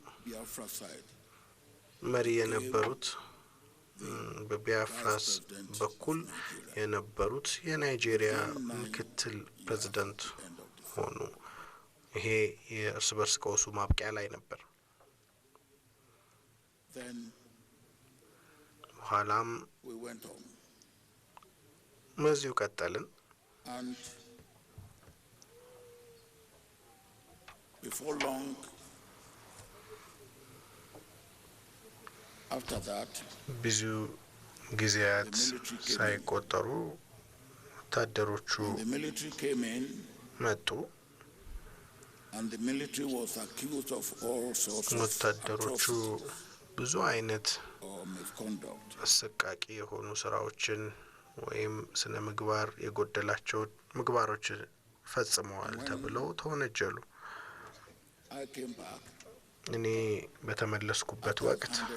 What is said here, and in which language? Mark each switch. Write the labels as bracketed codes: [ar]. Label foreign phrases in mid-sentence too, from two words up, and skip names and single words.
[am] መሪ የነበሩት በቢያፍራስ በኩል የነበሩት የናይጄሪያ ምክትል ፕሬዝዳንት ሆኑ ይሄ የእርስ በርስ ቀውሱ ማብቂያ ላይ ነበር በኋላም መዚው ቀጠልን [en] before long after that [am] ብዙ ጊዜያት ሳይቆጠሩ ወታደሮቹ መጡ [en] and the military was accused of all sorts of [am] ወታደሮቹ ብዙ አይነት አሰቃቂ የሆኑ ስራዎችን ወይም ስነ ምግባር የጎደላቸው ምግባሮች ፈጽመዋል ተብለው ተወነጀሉ እኔ በተመለስኩበት ወቅት